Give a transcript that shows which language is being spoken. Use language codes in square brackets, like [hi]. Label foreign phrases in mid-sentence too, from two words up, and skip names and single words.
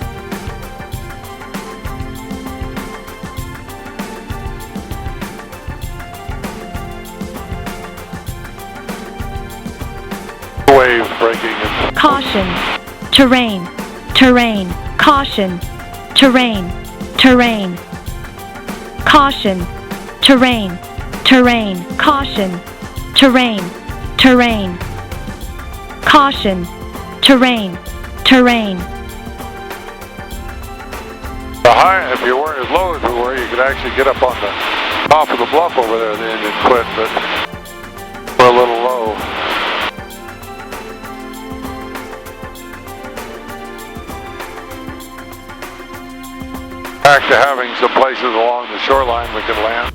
[en] Waves breaking. Caution. Terrain. Terrain. Caution. Terrain. Terrain. Caution. Terrain. Terrain. Caution. Terrain. Terrain. Caution. Terrain. Terrain. If you weren't as low as we were, you could actually get up on the top of the bluff over there, the engine quit, but we're a little low. Back to having some places along the shoreline we can land.